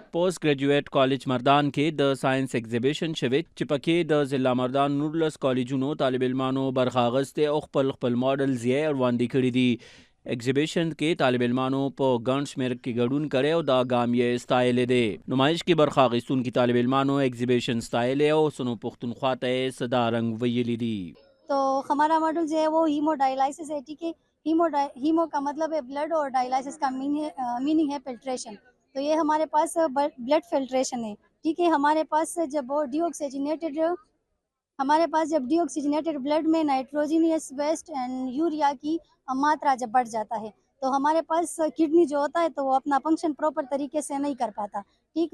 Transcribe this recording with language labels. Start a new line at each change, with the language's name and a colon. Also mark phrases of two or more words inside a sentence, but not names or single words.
Pashto: پوسټ ګریجویټ کالج مردان کې د ساينس ایگزیبیشن شوی چې پکې د ضلع مردان 19 کالجونو طالب علمانو برخه اخیستې او خپل ماډلز یې وړاندې کړي دي. ایگزیبیشن کې طالب علمانو په ګڼ شمېر کې ګډون کړی او دا ګام یې ستایلی دی. نمایش کې برخه اخیستونکي طالب علمانو ایگزیبیشن ستایلی او سنو پښتونخوا ته یې صدا رنګ ویلی دي.
Urdu: تو ہمارا ماڈل جو ہے وہ ہیموڈائلیسس ہے، ٹھیک ہے. ہیمو کا مطلب ہے بلڈ اور ڈائلیسس کا میننگ ہے فلٹریشن. تو یہ ہمارے پاس
English: blood filtration
Urdu: ہے، ٹھیک ہے. ہمارے پاس جب
English: deoxygenated blood
Urdu: میں
English: nitrogenous waste and urea
Urdu: کی ماترا جب بڑھ جاتا ہے تو ہمارے پاس کڈنی جو ہوتا ہے تو وہ اپنا
English: function proper
Urdu: طریقے سے نہیں کر پاتا، ٹھیک.